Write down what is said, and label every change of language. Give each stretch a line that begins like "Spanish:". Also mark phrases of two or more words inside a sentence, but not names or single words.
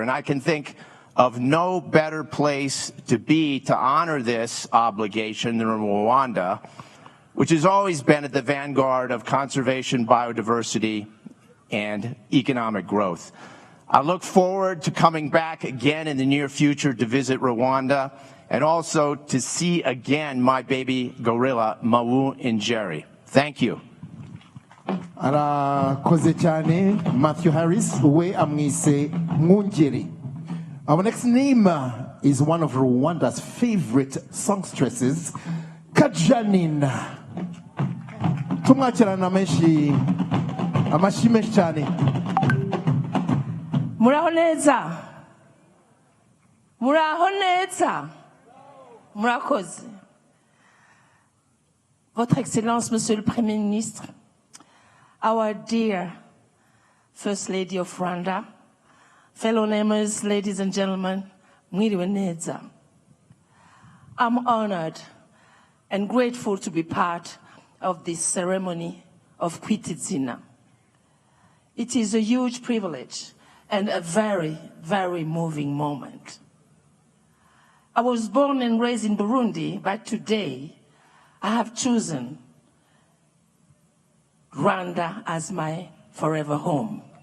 English: And I can think of no better place to be to honor this obligation than Rwanda, which has always been at the vanguard of conservation, biodiversity, and economic growth. I look forward to coming back again in the near future to visit Rwanda and also to see again my baby gorilla, Mawu Ngeri. Thank you.
Kinyarwanda: Arakoze cyane Matthew Harris, we amwise Ngeri.
English: Our next name is one of Rwanda's favorite songstresses, Kajanina.
Kinyarwanda: Tumwakirana amashi menshi cyane. Muraho neza. Muraho neza. Murakoze.
French: Votre Excellence, Monsieur le Premier Ministre,
English: our dear First Lady of Rwanda, fellow neighbors, ladies and gentlemen,
Kinyarwanda: mwiriwe neza.
English: I'm honored and grateful to be part of this ceremony of
Kinyarwanda: kwita Izina.
English: It is a huge privilege and a very, very moving moment. I was born and raised in Burundi, but today I have chosen Rwanda as my forever home.